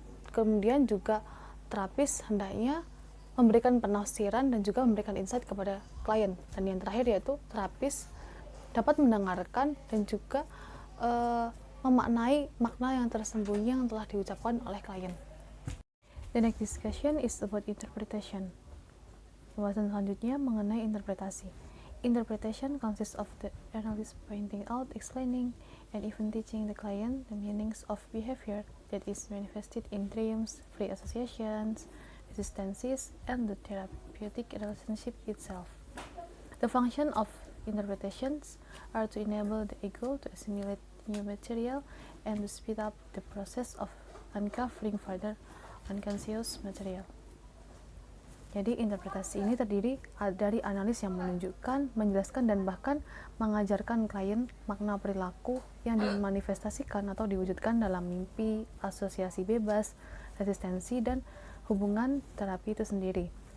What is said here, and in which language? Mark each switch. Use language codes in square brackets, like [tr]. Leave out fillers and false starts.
[id] Kemudian juga terapis hendaknya memberikan penafsiran dan juga memberikan insight kepada klien. Dan yang terakhir yaitu terapis dapat mendengarkan dan juga memaknai makna yang tersembunyi yang telah diucapkan oleh klien. [en] The next discussion is about interpretation. [id] Pembahasan selanjutnya mengenai interpretasi. [en] Interpretation consists of the analyst pointing out, explaining, and even teaching the client the meanings of behavior that is manifested in dreams, free associations, resistances, and the therapeutic relationship itself. The function of interpretations are to enable the ego to assimilate new material and to speed up the process of uncovering further unconscious material. [id] Jadi interpretasi ini terdiri dari analis yang menunjukkan, menjelaskan, dan bahkan mengajarkan klien makna perilaku yang dimanifestasikan atau diwujudkan dalam mimpi, asosiasi bebas, resistensi, dan hubungan terapi itu sendiri.